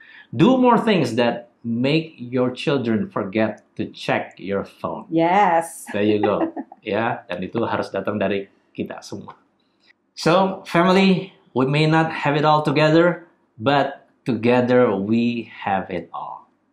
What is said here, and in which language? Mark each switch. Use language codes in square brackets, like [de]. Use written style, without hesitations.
[en] Do more things that make your children forget to check your phone. Yes. There you go. [id] Ya, dan itu harus datang dari kita semua. [en] So, family, we may not have it all together, but together we have it all.